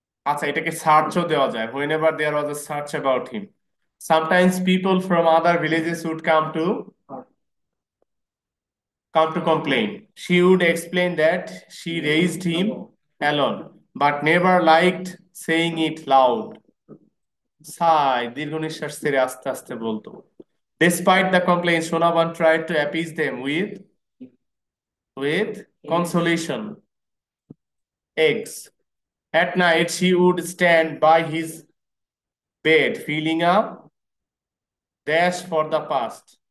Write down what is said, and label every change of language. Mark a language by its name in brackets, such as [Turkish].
[Bangla] আচ্ছা, এটাকে সার্চও দেওয়া যায়। [English] Whenever there was a search about him. Sometimes people from other villages would come to complain. She would explain that she raised him alone, but never liked saying it loud. [Bangla] Sigh, দীর্ঘ নিঃশ্বাস ছেড়ে আস্তে আস্তে বলতো। [English] Despite the complaints, Shonavan tried to appease them with consolation, eggs. At night, she would stand by his bed, feeling a dash for the past.